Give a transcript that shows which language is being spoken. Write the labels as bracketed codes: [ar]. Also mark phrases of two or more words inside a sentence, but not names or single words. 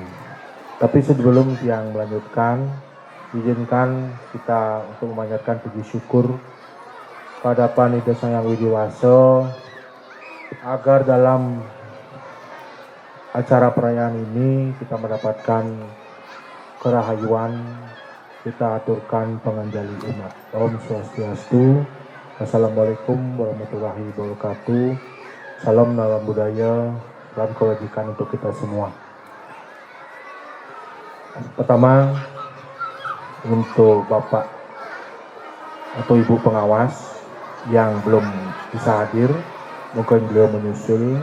[id] Tapi sebelum yang melanjutkan, izinkan kita untuk memanjatkan puji syukur kehadapan Ida Sang Hyang Widi Wasa agar dalam acara perayaan ini kita mendapatkan kerahayuan, kita aturkan penganjali umat. [ban] Om Swastiastu. [ar] Assalamualaikum warahmatullahi wabarakatuh. [id] Salam dalam budaya dan kewajiban untuk kita semua. Pertama, untuk Bapak atau Ibu pengawas yang belum bisa hadir, mungkin beliau menyusul.